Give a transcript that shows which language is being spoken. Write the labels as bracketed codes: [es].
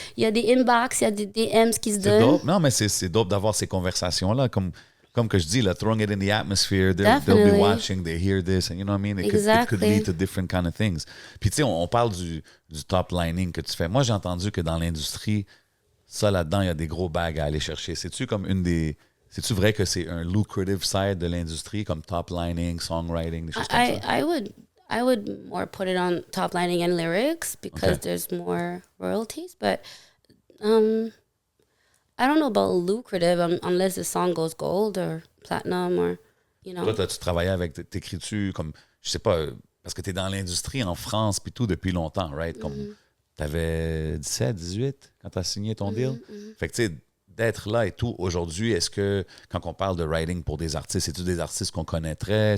[fr] Il y a des inbox, il y a des DMs qui se C'est donnent. dope. Non, mais c'est dope d'avoir ces conversations-là. Comme que je dis, là, [en] throwing it in the atmosphere, they'll be Definitely. watching, they hear this, and you know what I mean? It could lead to different kind of things. [fr] Puis tu sais, on parle du top lining que tu fais. Moi, j'ai entendu que dans l'industrie, ça là-dedans, il y a des gros bags à aller chercher. C'est-tu vrai que c'est un lucrative side de l'industrie, comme top lining, songwriting, des choses comme ça? [en] I would more put it on top lining and lyrics because there's more royalties, but I don't know about lucrative unless the song goes gold or platinum or, you know. [fr] Toi, tu travaillé avec, t'écris-tu comme, je sais pas, parce que t'es dans l'industrie en France puis tout depuis longtemps, right? Comme t'avais 17, 18 quand t'as signé ton deal. Fait que tu sais, d'être là et tout, aujourd'hui, est-ce que quand on parle de writing pour des artistes, c'est-tu des artistes qu'on connaîtrait?